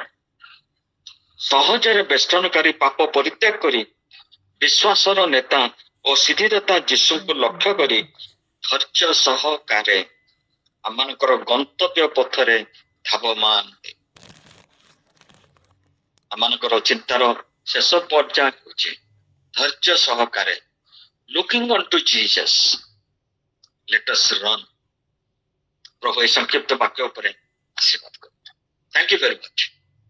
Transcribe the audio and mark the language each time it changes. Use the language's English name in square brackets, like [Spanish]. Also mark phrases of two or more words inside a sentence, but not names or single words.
[Odia] ସହଜରେ ବେଷ୍ଟନକାରୀ ପାପ ପରିତ୍ୟାଗ କରି ବିଶ୍ୱାସର ନେତା ଓ ସିଦ୍ଧିଦାତା ଯୀଶୁଙ୍କୁ ଲକ୍ଷ୍ୟ କରି ଧୈର୍ଯ୍ୟ ସହକାରେ ଆମମାନଙ୍କର ଗନ୍ତବ୍ୟ ପଥରେ ଧାବମାନ। ଆମମାନଙ୍କର ଚିନ୍ତାର ଶେଷ ପର୍ଯ୍ୟାୟ ହେଉଛି ଧୈର୍ଯ୍ୟ ସହକାରେ [English] looking unto Jesus, let us run. [Odia] ପ୍ରଭୁ ଏହି ସଂକ୍ଷିପ୍ତ ବାକ୍ୟ ଉପରେ ଆଶୀର୍ବାଦ କରନ୍ତୁ। [English] Thank you very much.